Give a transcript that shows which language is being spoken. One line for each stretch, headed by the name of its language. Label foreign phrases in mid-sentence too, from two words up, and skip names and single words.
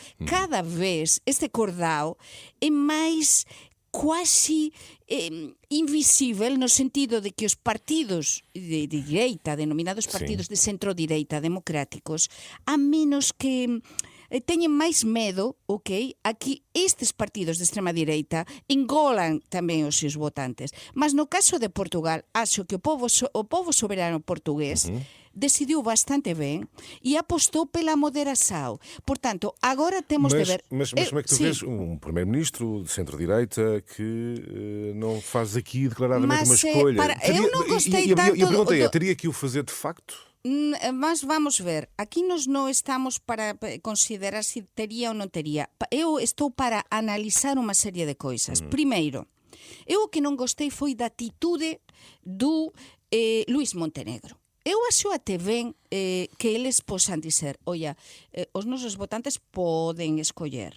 Galician: Cada vez este cordao é máis quasi invisível no sentido de que os partidos de direita, denominados partidos de centro-direita democráticos, a menos que teñen máis medo, ok, a que estes partidos de extrema direita engolan tamén os seus votantes. Mas no caso de Portugal, acho que o povo soberano portugués decidiu bastante ben e apostou pela moderação.
Portuguese: Portanto, agora temos de ver... Mas como é que tu sim. vês um primeiro-ministro de centro-direita que não faz aqui declaradamente Mas, uma escolha? eu não gostei e tanto a pergunta é, do- teria que o fazer de facto? Mas vamos ver,
Galician: aquí nos non estamos para considerar se tería ou non tería. Eu estou para analizar unha serie de coisas. Primeiro, eu o que non gostei foi da atitude do Luís Montenegro. Eu acho até ben que eles posan dizer, oia, os nosos votantes poden escoller.